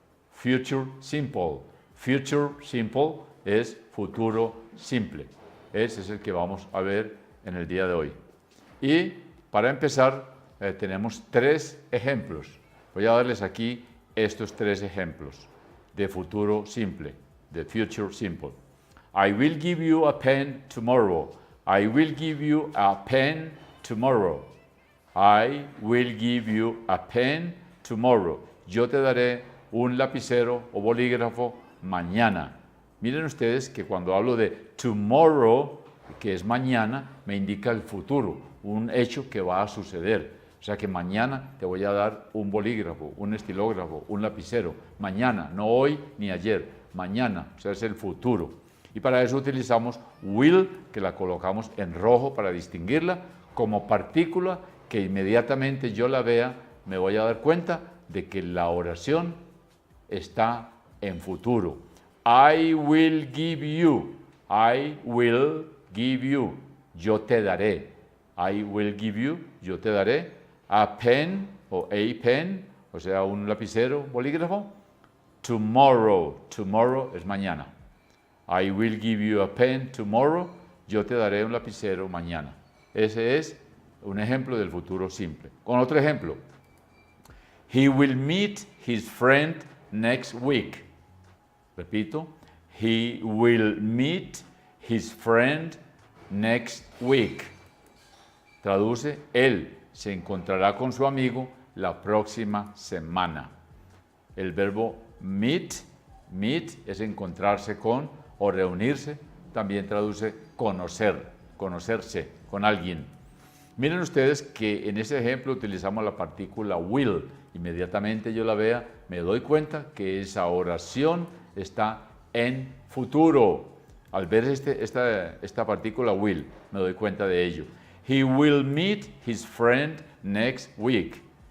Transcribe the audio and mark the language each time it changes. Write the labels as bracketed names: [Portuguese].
[Spanish] Future simple. Future simple es futuro simple. Ese es el que vamos a ver en el día de hoy. Y para empezar tenemos tres ejemplos. Voy a darles aquí estos tres ejemplos de futuro simple, de future simple. [English] I will give you a pen tomorrow. I will give you a pen tomorrow. I will give you a pen tomorrow. [Spanish] Yo te daré un lapicero o bolígrafo mañana. Miren ustedes que cuando hablo de tomorrow, que es mañana, me indica el futuro, un hecho que va a suceder. O sea que mañana te voy a dar un bolígrafo, un estilógrafo, un lapicero. Mañana, no hoy ni ayer, mañana, o sea, es el futuro. Y para eso utilizamos will, que la colocamos en rojo para distinguirla, como partícula que inmediatamente yo la vea, me voy a dar cuenta de que la oración está en futuro. [English] I will give you. I will give you. [Spanish] Yo te daré. [English] I will give you. [Spanish] Yo te daré. A pen o a pen, o sea, un lapicero, bolígrafo. Tomorrow. Tomorrow es mañana. [English] I will give you a pen tomorrow. [Spanish] Yo te daré un lapicero mañana. Ese es un ejemplo del futuro simple. Con otro ejemplo. [English] He will meet his friend next week. [Spanish] Repito. [English] He will meet his friend next week. [Spanish] Traduce, él se encontrará con su amigo la próxima semana. El verbo meet es encontrarse con o reunirse. También traduce conocerse con alguien. Miren ustedes que en ese ejemplo utilizamos la partícula will. Inmediatamente yo la vea, me doy cuenta que esa oración está en futuro. Al ver esta partícula will, me doy cuenta de ello. [English] He will meet his friend next week.